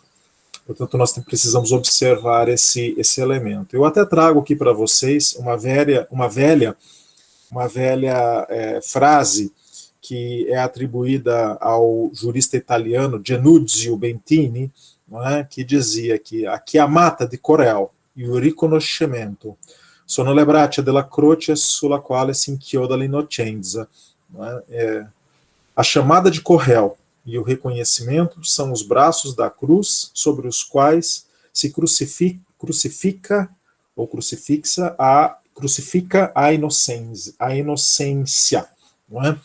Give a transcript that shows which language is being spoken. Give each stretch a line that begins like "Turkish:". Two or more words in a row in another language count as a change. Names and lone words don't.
Portuguese: Portanto, nós precisamos observar esse elemento. Eu até trago aqui para vocês uma velha frase que é atribuída ao jurista italiano Giannuzio Bentini, não é? Que dizia que
Italian: a chiamata di Corel e o riconoscimento sono le braccia della croce sulla quale si inchioda l'innocenza.
Portuguese: A chamada de Corel e o reconhecimento são os braços da cruz sobre os quais se crucifica a inocência. Não é?